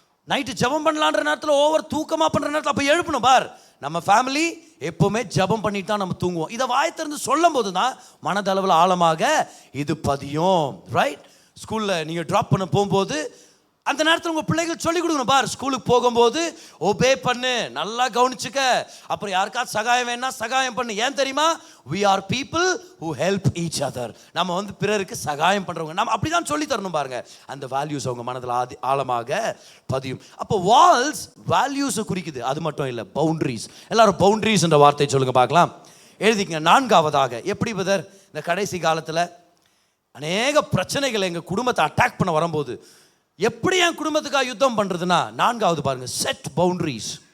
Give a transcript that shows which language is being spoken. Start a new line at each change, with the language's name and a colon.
Tamil: Night ஜபம் பண்ணலான்ற நேரத்தில் over தூக்கமாக பண்ணுற நேரத்தில் அப்போ எழுப்பணும். பார், நம்ம ஃபேமிலி எப்போவுமே ஜபம் பண்ணிட்டு தான் நம்ம தூங்குவோம். இதை வாய் திறந்து சொல்லும் போது தான் மனதளவில் ஆழமாக இது பதியும், ரைட்? ஸ்கூலில் நீங்கள் ட்ராப் பண்ண போகும்போது அந்த நேரத்தில் உங்கள் பிள்ளைகள் சொல்லிக் கொடுக்கணும். பார், ஸ்கூலுக்கு போகும்போது ஒபே பண்ணு, நல்லா கவனிச்சுக்க, அப்புறம் யாருக்காவது சகாயம் வேணா சகாயம் பண்ணு. ஏன் தெரியுமா?
English: we are people who help each other.
Tamil: நம்ம வந்து பிறருக்கு சகாயம் பண்ணுறவங்க, நம்ம அப்படி தான் சொல்லி தரணும். பாருங்க, அந்த வேல்யூஸ் அவங்க மனதில் ஆழமாக பதியும். அப்போ வால்ஸ் வேல்யூஸை குறிக்குது, அது மட்டும் இல்லை, பவுண்டரிஸ். எல்லாரும் பவுண்டரிஸ் என்ற வார்த்தை சொல்லுங்க பார்க்கலாம், எழுதிக்கங்க. 4ஆவதாக, எப்படி பிரதர் இந்த கடைசி காலத்தில் அநேக பிரச்சனைகளை எங்கள் குடும்பத்தை அட்டாக் பண்ண வரும்போது எப்படி என் குடும்பத்துக்காக யுத்தம் பண்றதுன்னா, 4ஆவது பாருங்க, செட் பவுண்டரிஸ்.